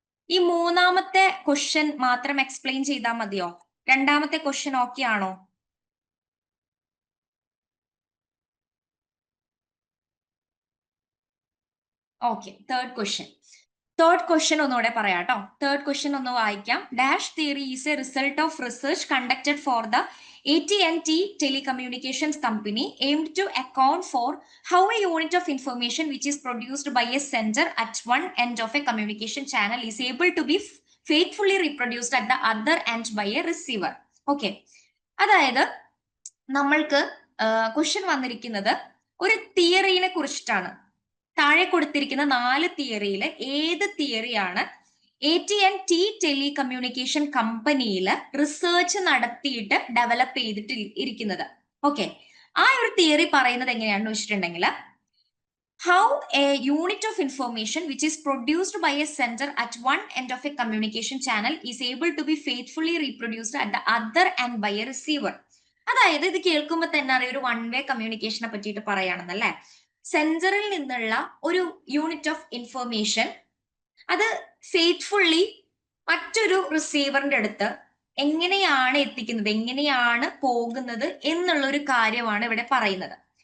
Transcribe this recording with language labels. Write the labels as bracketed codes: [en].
[ml] ഈ മൂന്നാമത്തെ ക്വസ്റ്റ്യൻ മാത്രം എക്സ്പ്ലെയിൻ ചെയ്താൽ മതിയോ? രണ്ടാമത്തെ ക്വസ്റ്റ്യൻ ഓക്കെ ആണോ? ഓക്കെ, തേർഡ് ക്വസ്റ്റ്യൻ ഒന്നുകൂടെ പറയാം കേട്ടോ. തേർഡ് ക്വസ്റ്റ്യൻ ഒന്ന് വായിക്കാം. [en] Dash theory is a result of research conducted for the AT&T Telecommunications Company aimed to account for how a unit of information which is produced by a sender at one end of a communication channel is able to be faithfully reproduced at the other end by a receiver. [ml] Okay, അതായത് നമ്മൾക്ക് question വന്നിരിക്കുന്നത് ഒരു തിയറിനെ കുറിച്ചിട്ടാണ്. താഴെ കൊടുത്തിരിക്കുന്ന 4 തിയറിയിൽ ഏത് തിയറിയാണ് AT&T telecommunication കമ്പനിയിൽ റിസർച്ച് നടത്തിയിട്ട് ഡെവലപ്പ് ചെയ്തിട്ട് ഇരിക്കുന്നത്? ഓക്കെ, ആ ഒരു തിയറി പറയുന്നത് എങ്ങനെയാണെന്ന് വെച്ചിട്ടുണ്ടെങ്കിൽ, [en] how a unit of information which is produced by a sender at one end of a communication channel is able to be faithfully reproduced at the other end by a receiver. [ml] അതായത് ഇത് കേൾക്കുമ്പോൾ തന്നെ അറിയാം ഒരു one way കമ്മ്യൂണിക്കേഷനെ പറ്റിയിട്ട് പറയുകയാണെന്നല്ലേ. സെൻസറിൽ നിന്നുള്ള ഒരു യൂണിറ്റ് ഓഫ് ഇൻഫർമേഷൻ അത് ഫെയ്ത്ത്ഫുള്ളി മറ്റൊരു റിസീവറിന്റെ അടുത്ത് എങ്ങനെയാണ് എത്തിക്കുന്നത്, എങ്ങനെയാണ് പോകുന്നത് എന്നുള്ള ഒരു കാര്യമാണ് ഇവിടെ പറയുന്നത്.